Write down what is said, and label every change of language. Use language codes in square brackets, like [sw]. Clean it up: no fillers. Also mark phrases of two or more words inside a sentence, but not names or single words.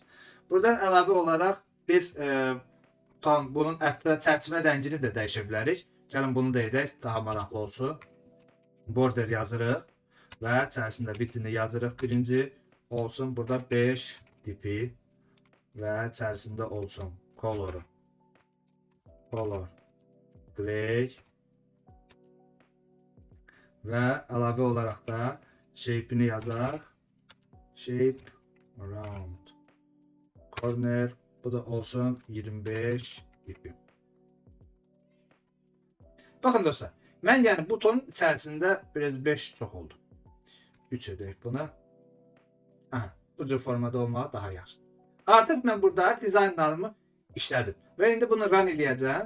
[az] Buradan əlavə olaraq biz bunun çərçivə rəngini də dəyişə bilərik. Gəlin bunu da edək, daha maraqlı olsun. Border yazırıq və içərisində bitini yazırıq. Birinci olsun burada 5 tipi və içərisində olsun [en] color gray [az] və əlavə olaraq da shape'ini yazaq. [en] Shape round corner, [az] bu da olsun 25 tipi. Baxın dostlar, mən yəni butonun içərisində biraz 5 çox oldu. 3 edək buna. Bu cür formada olmağı daha yaxşı. Artıq mən burada dizaynlarımı işlədim və indi bunu run eləyəcəm.